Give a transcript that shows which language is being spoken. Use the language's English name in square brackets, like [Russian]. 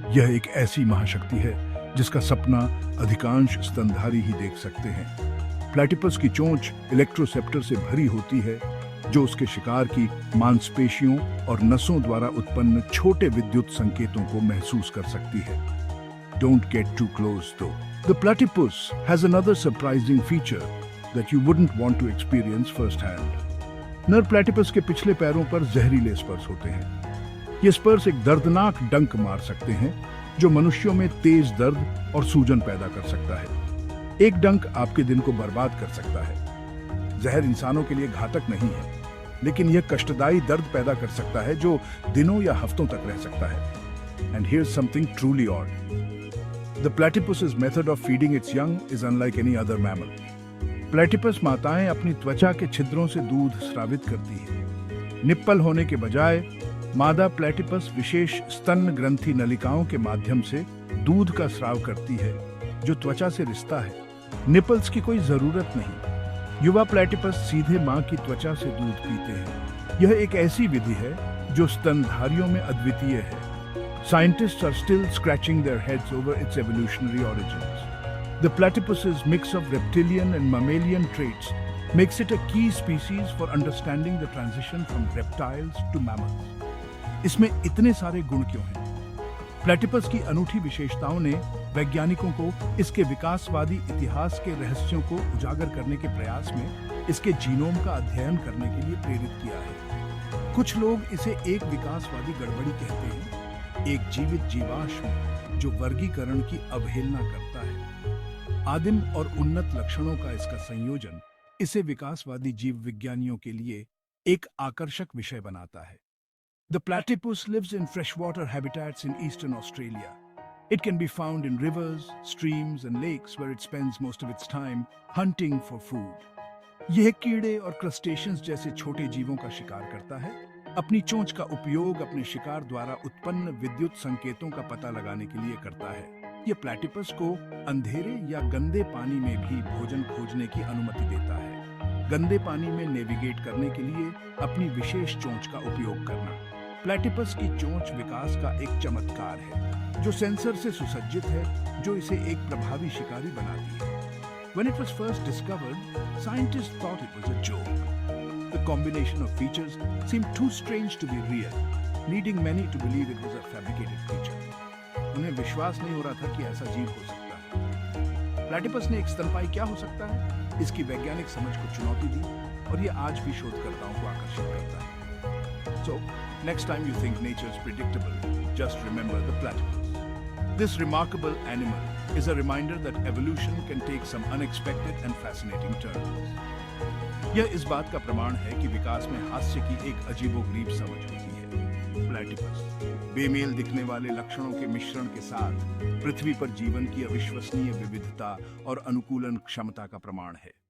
[Hindi] यह एक ऐसी महाशक्ति है जिसका सपना अधिकांश स्तनधारी ही देख सकते हैं। प्लेटिपस की चोंच इलेक्ट्रोसेप्टर से भरी होती है जो उसके शिकार की मांसपेशियों और नसों द्वारा उत्पन्न छोटे विद्युत संकेतों को महसूस कर सकती है। [English] Don't get too close though. The platypus has another surprising feature that you wouldn't want to experience firsthand. [Hindi] नर प्लेटिपस के पिछले पैरों पर जहरीले स्पर्श होते हैं। ये स्पर्श एक दर्दनाक डंक मार सकते हैं जो मनुष्यों में तेज दर्द और सूजन पैदा कर सकता है। एक डंक आपके दिन को बर्बाद कर सकता है। जहर इंसानों के लिए घातक नहीं है, लेकिन यह कष्टदायी दर्द पैदा कर सकता है जो दिनों या हफ्तों तक रह सकता है। [English] And here's something truly odd. The platypus's method of feeding its young is unlike any other mammal. [Hindi] Platypus माताएं अपनी त्वचा के छिद्रों से दूध स्रावित करती हैं। निप्पल होने के बजाय मादा प्लेटिपस विशेष स्तन ग्रंथि नलिकाओं के माध्यम से दूध का स्राव करती है जो त्वचा से रिश्ता है। निपल्स की कोई जरूरत नहीं। युवा प्लेटिपस सीधे मां की त्वचा से दूध पीते हैं। यह एक ऐसी विधि है जो स्तनधारियों में अद्वितीय है। [English] Scientists are still scratching their heads over its evolutionary origins. The platypus's mix of reptilian and mammalian traits makes it a key species for understanding the transition from reptiles to mammals. [Hindi] इसमें इतने सारे गुण क्यों हैं? Platypus की अनूठी विशेषताओं ने वैज्ञानिकों को इसके विकासवादी इतिहास के रहस्यों को उजागर करने के प्रयास में इसके जीनोम का अध्ययन करने के लिए प्रेरित किया है। कुछ लोग इसे एक विकासवादी गड़बड़ी कहते हैं, एक जीवित जीवाश्म जो वर्गीकरण की अवहेलना करता है। आदिम और उन्नत लक्षणों का इसका संयोजन इसे विकासवादी जीव विज्ञानियों के लिए एक आकर्षक विषय बनाता है। [English] The platypus lives in freshwater habitats in eastern Australia. It can be found in rivers, streams, and lakes where it spends most of its time hunting for food. [Hindi] यह कीड़े और क्रस्टेशियंस जैसे छोटे जीवों का शिकार करता है। अपनी चोंच का उपयोग अपने शिकार द्वारा उत्पन्न विद्युत संकेतों का पता लगाने के लिए करता है। यह प्लैटिपस को अंधेरे या गंदे पानी में भी भोजन खोजने की अनुमति देता है। गंदे पानी में नेविगेट करने के लिए अपनी विशेष चोंच का उपयोग करना। प्लैटिपस की चोंच विकास का एक चमत्कार है, जो सेंसर से सुसज्जित है, जो इसे एक प्रभावी शिकारी बनाती है। [English] When it was first discovered, scientists thought it was a joke. The combination of features seemed too strange to be real, leading many to believe it was a fabricated creature. [Hindi] उन्हें विश्वास नहीं हो रहा था कि ऐसा जीव हो सकता है। प्लैटिपस ने एक स्तनपायी क्या हो सकता है, इसकी वैज्ञानिक समझ को चुनौती दी, और यह आज भी शोधकर्ताओं को आकर्षित करता है। [English] So, next time you think nature is predictable, just remember the platypus. This remarkable animal is a reminder that evolution can take some unexpected and fascinating turns. [Hindi] यह इस बात का प्रमाण है कि विकास में हास्य की एक अजीबोगरीब समझ होती है। प्लैटिपस बेमेल दिखने वाले लक्षणों के मिश्रण के साथ पृथ्वी पर जीवन की अविश्वसनीय विविधता और अनुकूलन क्षमता का प्रमाण है।